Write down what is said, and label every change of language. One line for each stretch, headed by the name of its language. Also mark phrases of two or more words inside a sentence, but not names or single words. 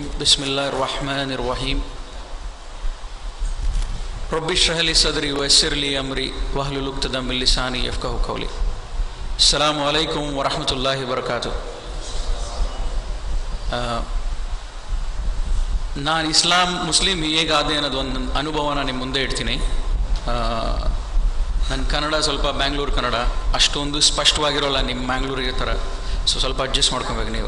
Arabic: بسم الله الرحمن الرحيم. رب اشرح لي صدري ويسر لي أمري واحلل عقدة من لساني يفقهوا قولي. السلام عليكم ورحمة الله وبركاته.
Kannada: ನಾನು ಮುಸ್ಲಿಂ ಹೇಗಾದೆ ಅನ್ನೋದು ಒಂದು ಅನುಭವನ ನಿಮ್ಮ ಮುಂದೆ ಇಡ್ತೀನಿ. ನನ್ನ ಕನ್ನಡ ಸ್ವಲ್ಪ ಬ್ಯಾಂಗ್ಳೂರು ಕನ್ನಡ ಅಷ್ಟೊಂದು ಸ್ಪಷ್ಟವಾಗಿರೋಲ್ಲ, ನಿಮ್ಮ ಮ್ಯಾಂಗ್ಳೂರಿಗೆ ಥರ. ಸ್ವಲ್ಪ ಅಡ್ಜಸ್ಟ್ ಮಾಡ್ಕೊಬೇಕು ನೀವು.